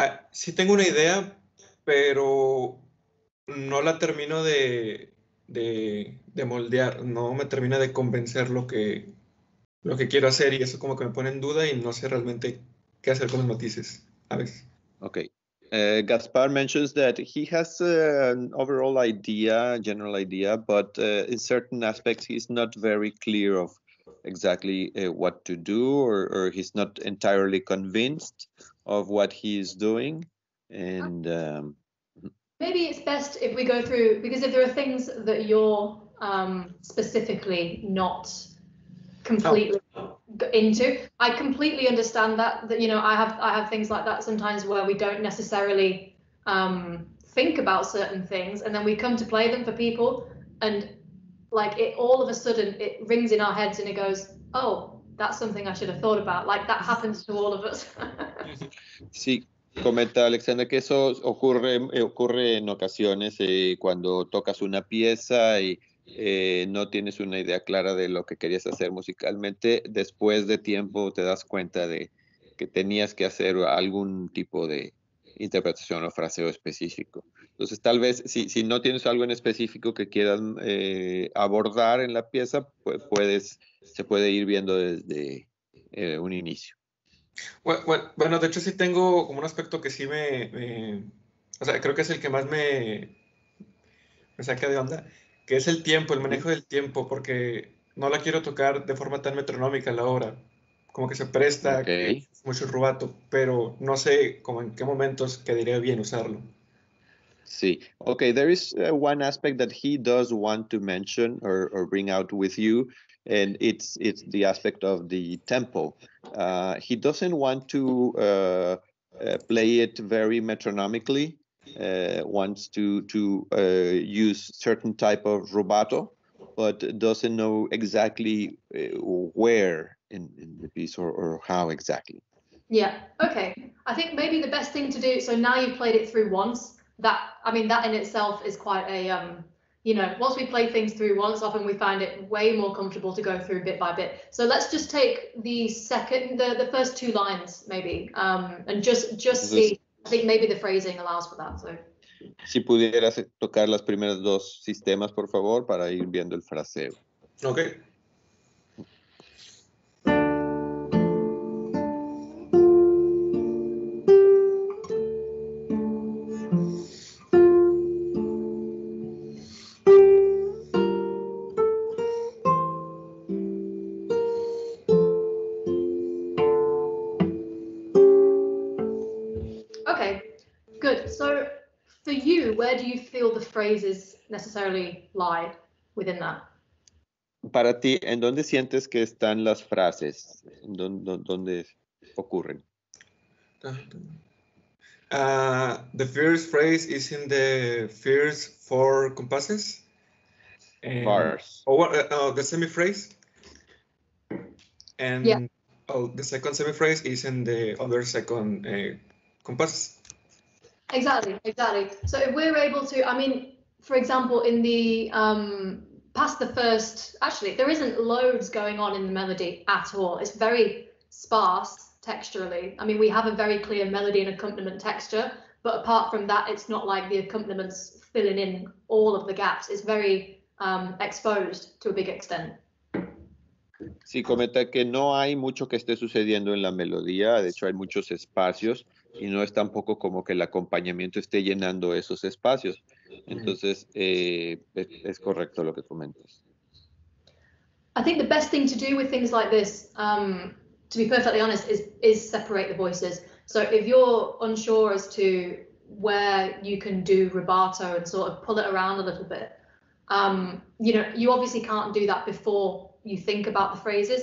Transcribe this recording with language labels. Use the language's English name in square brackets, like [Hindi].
[Spanish] Sí tengo una idea, pero no la termino de moldear, no me termina de convencer lo que quiero hacer, y eso como que me pone en duda y no sé realmente qué hacer con los matices a veces. [English] Okay. Gaspar mentions that he has an overall idea, general idea, but in certain aspects he's not very clear of exactly what to do, or he's not entirely convinced of what he's doing. And maybe it's best if we go through, because if there are things that you're specifically not completely into, I completely understand that I have things like that sometimes where we don't necessarily think about certain things, and then we come to play them for people, and like it all of a sudden it rings in our heads and it goes, oh, that's something I should have thought about. Like that happens to all of us. [Spanish] Sí, comenta Alexandra que eso ocurre en ocasiones cuando tocas una pieza y no tienes una idea clara de lo que querías hacer musicalmente. Después de tiempo te das cuenta de que tenías que hacer algún tipo de interpretación o fraseo específico. Entonces, tal vez si no tienes algo en específico que quieras abordar en la pieza, pues se puede ir viendo desde un inicio. Bueno, de hecho sí tengo como un aspecto que sí o sea, creo que es el que más me saca de onda, que es el tiempo, el manejo del tiempo, porque no la quiero tocar de forma tan metronómica la obra, como que se presta mucho rubato, pero no sé como en qué momentos quedaría bien usarlo. [English] Sí, okay, there is one aspect that he does want to mention or bring out with you, and it's the aspect of the tempo. He doesn't want to play it very metronomically, wants to use certain type of rubato, but doesn't know exactly where in the piece or how exactly. Yeah, okay. I think maybe the best thing to do, so now you've played it through once, that in itself is quite a, once we play things through once, often we find it way more comfortable to go through bit by bit. So let's just take the first two lines maybe, and just see. I think maybe the phrasing allows for that. So. [Spanish] Si pudieras tocar las primeras dos sistemas, por favor, para ir viendo el fraseo. [English] Okay. So for you, where do you feel the phrases necessarily lie within that? [Spanish] Para ti, ¿en dónde sientes que están las frases? ¿Dónde ocurren? [English] The first phrase is in the first four compasses. Bars. The semi-phrase. and yeah. the second semiphrase is in the other second compass. Exactly. So if we're able to, I mean, for example, in the past the first, actually, there isn't loads going on in the melody at all. It's very sparse texturally. I mean, we have a very clear melody and accompaniment texture, but apart from that, it's not like the accompaniments filling in all of the gaps. It's very exposed to a big extent. [Spanish] Sí, comenta que no hay mucho que esté sucediendo en la melodía, de hecho hay muchos espacios y no es tampoco como que el acompañamiento esté llenando esos espacios. Entonces, es correcto lo que comentas. [English] I think the best thing to do with things like this, to be perfectly honest, is separate the voices. So if you're unsure as to where you can do rubato and sort of pull it around a little bit, you know, you obviously can't do that before you think about the phrases.